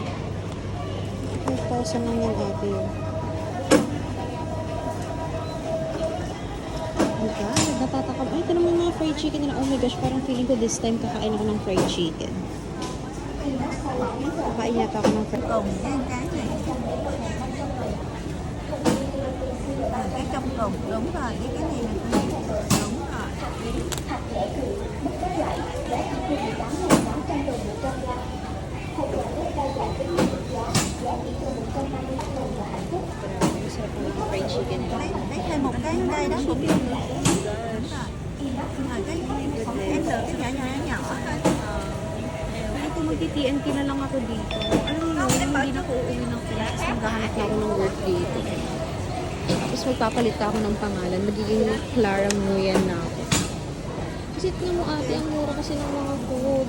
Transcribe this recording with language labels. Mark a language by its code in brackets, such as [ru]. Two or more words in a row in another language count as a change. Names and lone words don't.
[tl] 5,000 lang yan, ate. [en] Oh my God, [tl] natatakam. Ay, ito naman mga fried chicken nila. [en] Oh my gosh, [tl] parang feeling ko [en] this time [tl] kakain ako ng [en] fried chicken. [tl] Kakain yata ako ng fried [vi] Cùng với cái này cái trong cùng đúng rồi cái này là đúng rồi. [en] fried chicken. [vi] Lấy thêm một cái đây đó cũng được. Đúng rồi. Rồi cái em lựa cái nhỏ thôi. [tl] Ito magti-TNT na lang ako dito. Alam mo yun, hindi na ako uuwi ng Pinas. Maghahanap na ako ng work dito. Tapos magpapalit ako ng pangalan. Magiging Clara Nguyen na ako. Kasi tignan mo ate, ang mura kasi ng mga food.